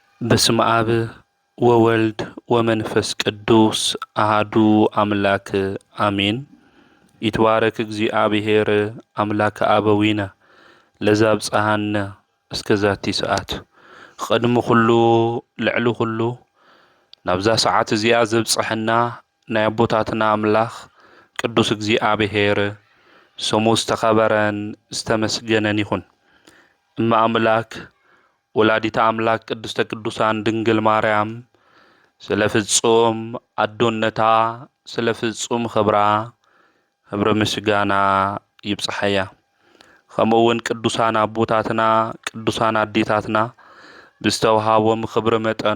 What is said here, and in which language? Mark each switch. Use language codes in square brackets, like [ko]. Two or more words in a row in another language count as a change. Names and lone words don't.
[gez] በስመ አብ ወወልድ ወመንፈስ ቅዱስ አሐዱ አምላክ አሜን። ይትባረክ እግዚአብሔር አምላከ አበዊነ ለዘአብጽሐነ እስከ ዛቲ ሰዓት። [ti] ቅድሚ ኩሉ ልዕሊ ኩሉ ናብዛ ሰዓት እዚኣ ዘብጽሐና ናይ አቦታትና አምላኽ ቅዱስ እግዚአብሔር ስሙ ዝተኸበረን ዝተመስገነን ይኹን። [gez] እማ አምላክ ወላዲተ አምላክ ቅድስተ ቅዱሳን ድንግል ማርያም [ti] ስለ ፍጹም አዶነታ ስለ ፍጹም ክብራ ክብሪ ምስጋና ይብጽሐያ። ከምኡውን ቅዱሳን አቦታትና ቅዱሳን አዴታትና ብዝተውሃቦም ክብሪ መጠን